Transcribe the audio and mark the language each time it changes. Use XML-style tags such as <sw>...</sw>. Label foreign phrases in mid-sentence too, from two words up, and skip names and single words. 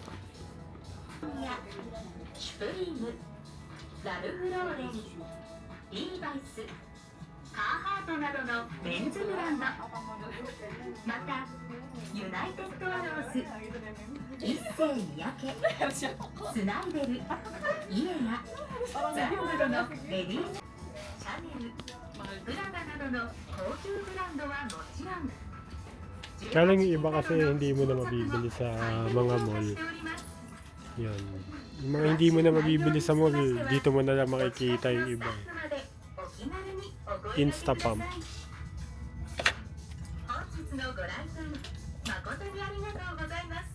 <ja>やシュプリーム、ラルフローレン、リーバイス、カーハートなどのメンズブランド、またユナイテッドアローズ、一世三宅、スナイデル、イエナ、ザンドのレディー、シャネル、プラダなどの高級ブランドはもちろん</ja> <tl>Kaya lang yung iba kasi hindi mo na mabibili sa mga mall. Yan. Yung mga hindi mo na mabibili sa mall, dito mo na lang makikita yung iba. Instapump.</tl> <ja>本日のご来店誠にありがとうございます。</ja>